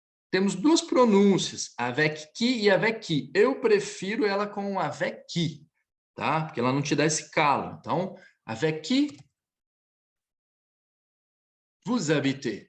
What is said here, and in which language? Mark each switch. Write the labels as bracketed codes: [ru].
[pt] Temos duas pronúncias, [fr] avec qui [pt] e avec qui. Eu prefiro ela com [fr] avec qui, [pt] tá? Porque ela não te dá esse calo. Então, [fr] avec qui vous habitez.